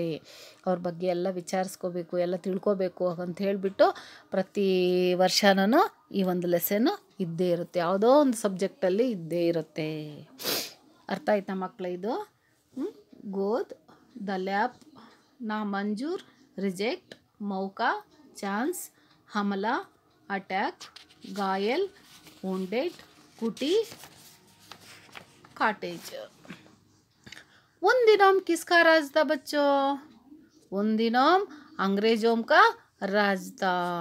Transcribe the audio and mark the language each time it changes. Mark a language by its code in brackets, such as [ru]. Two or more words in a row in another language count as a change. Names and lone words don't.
[kn] ಅವ್ರ ಬಗ್ಗೆ ಎಲ್ಲ ವಿಚಾರಿಸ್ಕೋಬೇಕು, ಎಲ್ಲ ತಿಳ್ಕೊಬೇಕು ಅಂತ ಹೇಳಿಬಿಟ್ಟು ಪ್ರತಿ ವರ್ಷನೂ ಈ ಒಂದು ಲೆಸನ್ನು ಇದ್ದೇ ಇರುತ್ತೆ, ಯಾವುದೋ ಒಂದು ಸಬ್ಜೆಕ್ಟಲ್ಲಿ ಇದ್ದೇ ಇರುತ್ತೆ. ಅರ್ಥ ಆಯ್ತಾ ಮಕ್ಕಳು? ಇದು ಗೋದ್, [en] the lap, [hi] ना मंज़ूर, [kn] ರಿಜೆಕ್ಟ್, ಮೌಕಾ, ಚಾನ್ಸ್, [hi] हमला, अटैक, घायल, wounded, कुटी, कॉटेज। उन दिनों किसका राज था बच्चों? उन दिनों अंग्रेजों का राज था।